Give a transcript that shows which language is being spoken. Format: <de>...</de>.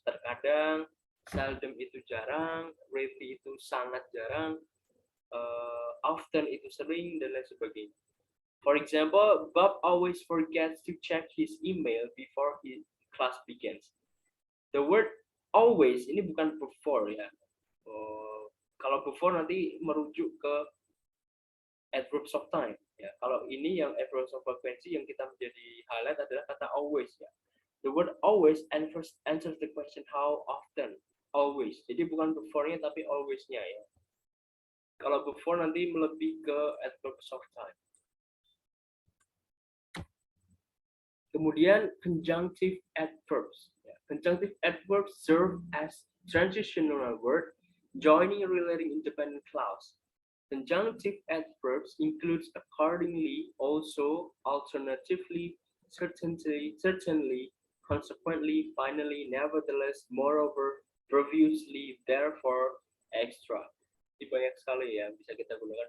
<id>Terkadang, seldom itu jarang, rarely itu sangat jarang, often itu sering, dan lain sebagainya.</id> <en>For example, Bob always forgets to check his email before his class begins. The word always</en> <id>ini bukan before ya. Kalau before nanti merujuk ke adverbs of time. Ya. Kalau ini yang adverbs of frequency yang kita menjadi highlight adalah kata always ya.</id> <en>The word always answers the question how often.</en> <id>Always. Jadi bukan before-nya tapi always-nya ya. Kalau before nanti melebih ke adverbs of time. Kemudian conjunctive adverbs.</id> <en>Conjunctive adverbs serve as transitional word joining a relating independent clause. Conjunctive adverbs includes accordingly, also, alternatively, certainly, consequently, finally, nevertheless, moreover, previously, therefore, extra.</en> <id>Jadi banyak sekali ya bisa kita gunakan.</id>